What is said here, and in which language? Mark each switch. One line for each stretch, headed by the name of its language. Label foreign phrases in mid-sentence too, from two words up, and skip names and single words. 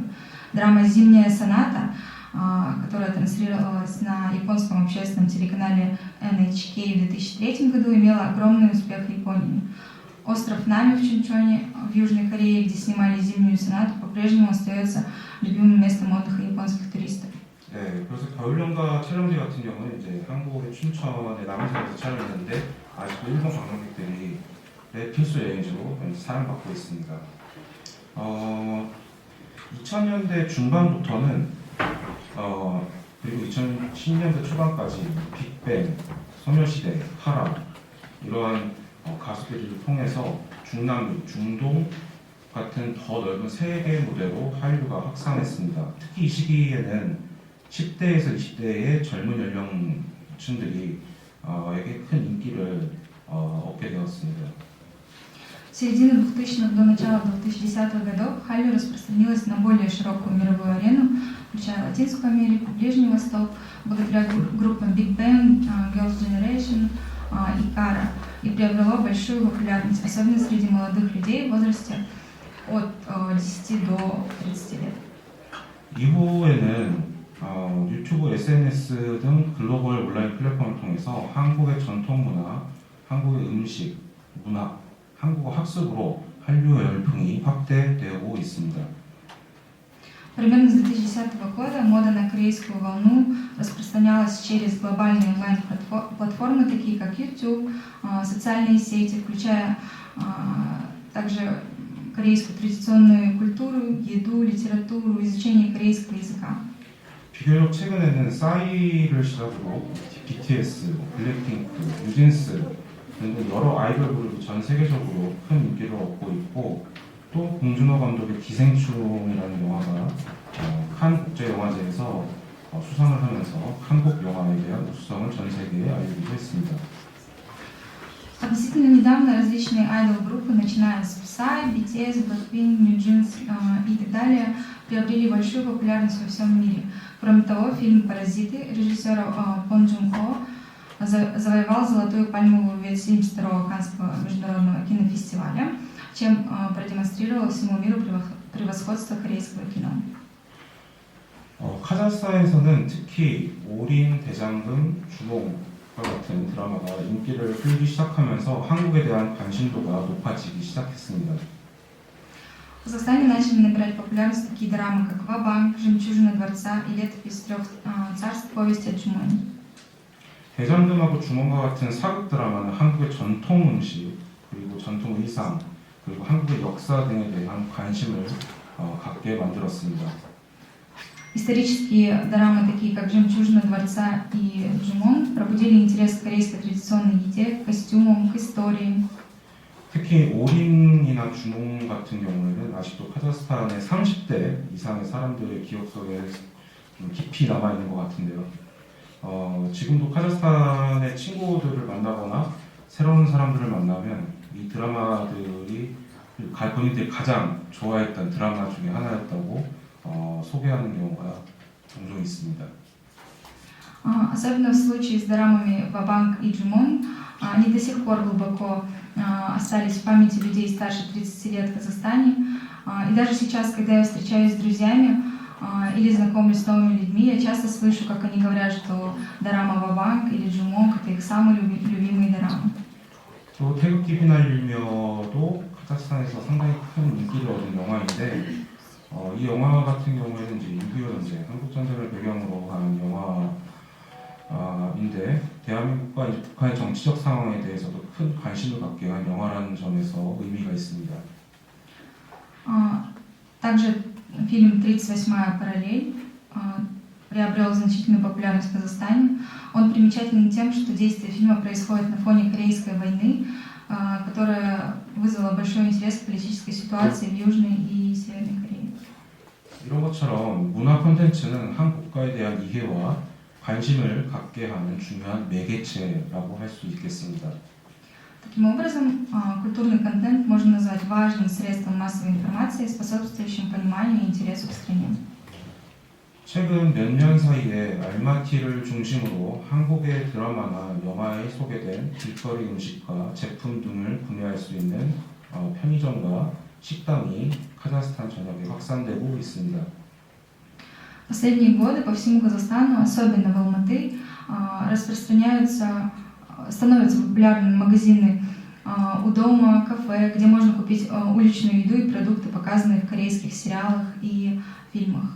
Russian: Драма «Зимняя соната», которая транслировалась на японском общественном телеканале NHK в 2003 году, имела огромный успех в Японии. Остров Нами в Чунчоне в Южной Корее, где снимали «Зимнюю сонату», по-прежнему остается любимым местом отдыха японских туристов.
Korean: 네, 그래서 겨울연가 촬영지 같은 경우는 이제 한국의 춘천의 남해섬에서 촬영했는데 아직도 일본 관광객들이 필수 여행지로 사랑받고 있습니다. 2000년대 중반부터는 그리고 2010년대 초반까지 빅뱅, 소녀시대, 카라 이러한 가수들을 통해서 중남미, 중동 같은 더 넓은 세계 무대로 한류가 확산했습니다. 특히 이 시기에는 10대에서 20대의 젊은 연령층들이 에게 큰 인기를 얻게 되었습니다.
Russian: С середины 2000-х до начала 2010-х годов халью распространилась на более широкую мировую арену, включая Латинскую Америку, Ближний Восток, благодаря группам Big Bang, Girls' Generation и Kara, и приобрело большую популярность, особенно среди молодых людей в возрасте от 10 до 30 лет.
Korean: 이후에는 유튜브, SNS 등 글로벌 온라인 플랫폼을 통해서 한국의 전통 문화, 한국의 음식, 문학, 한국어 학습으로 한류 열풍이 확대되고 있습니다.
Russian: Примерно с 2010 года мода на корейскую волну распространялась через глобальные онлайн-платформы, такие как YouTube, социальные сети, включая также корейскую традиционную культуру, еду, литературу, изучение корейского языка.
Korean: 비교적 최근에는 싸이를 시작으로 BTS, 블랙핑크, 뉴진스 등등 여러 아이돌 그룹이 전 세계적으로 큰 인기를 얻고 있고 또 봉준호 감독의 기생충이라는 영화가 칸 국제영화제에서 수상을 하면서 한국 영화에 대한 우수성을 전 세계에 알리기도 했습니다.
Russian: Относительно недавно различные айдол-группы, начиная с Psy, BTS, Blackpink, NewJeans и так далее, приобрели большую популярность во всем мире. Кроме того, фильм «Паразиты» режиссера Пон Джун Хо завоевал золотую пальмовую ветвь 72-го Каннского международного кинофестиваля. чем продемонстрировал всему миру превосходство корейского кино.
Korean: 카자흐스탄에서는 특히 올인, 대장금, 주몽과 같은 드라마가 인기를 끌기 시작하면서 한국에 대한 관심도가 높아지기 시작했습니다.
Russian: В Казахстане начали набирать популярность такие драмы, как «Ва-банк», «Жемчужина дворца» и «Летопись трех царств. Повесть о Джумоне».
Korean: 대장금하고 주몽과 같은 사극 드라마는 한국의 전통 음식, 그리고 전통 의상, 그리고 한국의 역사 등에 대한 관심을 갖게 만들었습니다.
Russian: Исторические драмы, такие как «Жемчужина дворца» и «Джумон», пробудили интерес к корейской традиционной еде, к костюмам, к истории.
Korean: 특히 올인이나 주몽 같은 경우에는 아직도 카자흐스탄의 30대 이상의 사람들의 기억 속에 좀 깊이 남아있는 것 같은데요. 지금도 카자흐스탄의 친구들을 만나거나 새로운 사람들을 만나면 이 드라마들이 본인들이 가장 좋아했던 드라마 중에 하나였다고 소개하는 경우가 종종 있습니다.
Russian: Особенно в случае с драмами «Ва-банк» и «Джумон», они до сих пор глубоко остались в памяти людей старше 30 лет в Казахстане. И даже сейчас, когда я встречаюсь с друзьями или знакомлюсь с новыми людьми, я часто слышу, как они говорят, что дорама «Ва-банк» или «Джумон» — это их самые любимые дорамы.
Korean: 또 태극기 비날리며도 카자흐스탄에서 상당히 큰 인기를 얻은 영화인데 이 영화 같은 경우에는 이제 6.25 전쟁, 한국 전쟁을 배경으로 한 영화인데 대한민국과 이제 북한의 정치적 상황에 대해서도 큰 관심을 갖게 한 영화라는 점에서 의미가 있습니다.
Russian: Также фильм «38-я параллель» приобрел значительную популярность в Казахстане. Он примечателен тем, что действие фильма происходит на фоне Корейской войны, которая вызвала большой интерес к политической ситуации в Южной и Северной Корее.
Korean: 이런 것처럼 문화 콘텐츠는 한 국가에 대한 이해와 관심을 갖게 하는 중요한 매개체라고 할 수 있겠습니다.
Russian: Таким образом, культурный контент можно назвать важным средством массовой информации, способствующим пониманию и интересу к стране.
Korean: 최근 몇 년 사이에 알마티를 중심으로 한국의 드라마나 영화에 소개된 길거리 음식과 제품 등을 구매할 수 있는 편의점과 식당이 카자흐스탄 전역에 확산되고 있습니다.
Russian: В последние годы по всему Казахстану, особенно в Алматы, становятся популярными магазины у дома, кафе, где можно купить уличную еду и продукты, показанные в корейских сериалах и фильмах.